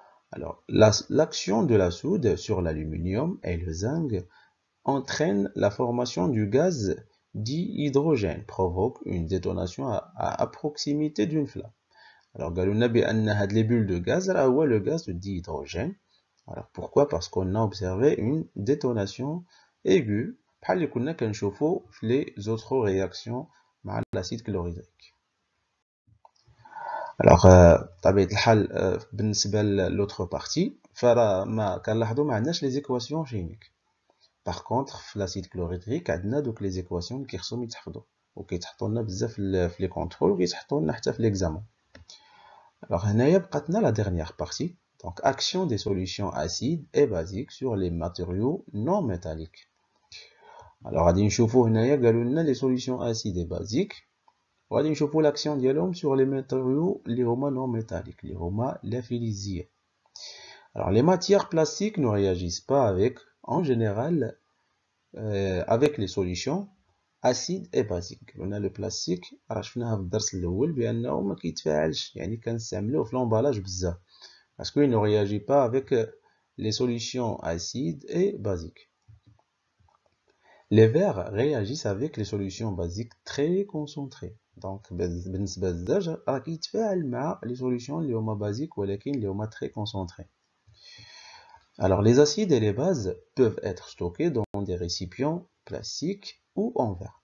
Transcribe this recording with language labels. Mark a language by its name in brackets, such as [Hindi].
[French] Alors, l'action de la soude sur l'aluminium et le zinc entraîne la formation du gaz dihydrogène, provoque une détonation à proximité d'une flamme. Alors, [Arabic] قالوا لنا بأن هاد [French] les bulles de gaz [Arabic] راه هو [French] le gaz de dihydrogène. Alors, pourquoi? Parce qu'on a observé une détonation aiguë [Arabic] بحال اللي كنا كنشوفوا في [French] les autres réactions [Arabic] مع [French] l'acide chlorhydrique. [Arabic] Alors, بطبيعة الحال بالنسبة [French] l'autre partie [Arabic] فراه ما كنلاحظوا ما عندناش [French] les équations chimiques. Par contre, [Arabic] في [French] l'acide chlorhydrique [Arabic] عندنا دوك [French] les équations [Arabic] اللي كيخصهم يتحفظوا وكيتحطوا لنا بزاف في [French] les contrôles [Arabic] وكيتحطوا لنا حتى في [French] l'examen. Alors, [Arabic] هنايا بقات لنا [French] la dernière partie. Donc, action des solutions acides et basiques sur les matériaux non métalliques. [Arabic] Alors, غادي نشوفوا هنايا قالوا لنا [French] les solutions acides et basiques [Arabic] وغادي نشوفوا [French] l'action [Arabic] ديالهم [French] sur les matériaux [Arabic] اللي هما [French] non métalliques [Arabic] اللي هما les فلزية. [French] Alors, les matières plastiques ne réagissent pas avec, en général, avec les solutions acides et basiques. On a le plastique [Arabic] راه شفناها في الدرس الأول بأنه ما كيتفاعلش، يعني كنستعملوه [French] في l'emballage [Arabic] بزاف [French] parce qu'il ne réagit pas avec les solutions acides et basiques. Les verres réagissent avec les solutions basiques très concentrées. [Arabic] Donc, بالنسبة للزاج راه كيتفاعل مع [French] les solutions [Arabic] اللي هما basiques ولكن اللي هما [French] très concentrées. Alors, les acides et les bases peuvent être stockés dans des récipients plastiques ou en verre.